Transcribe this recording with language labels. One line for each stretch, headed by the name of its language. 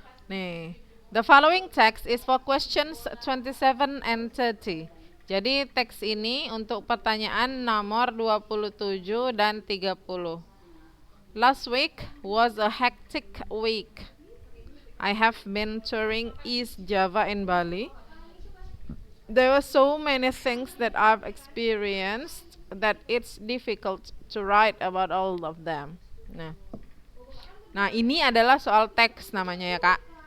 English: Nih, the following text is for questions 27 and 30.
Indonesian: Jadi teks ini untuk pertanyaan nomor 27 dan 30.
English: Last week was a hectic week. I have been touring East Java in Bali. There were so many things that I've experienced that it's difficult to write about all of them.
Indonesian: Nah, ini adalah soal teks namanya ya kak.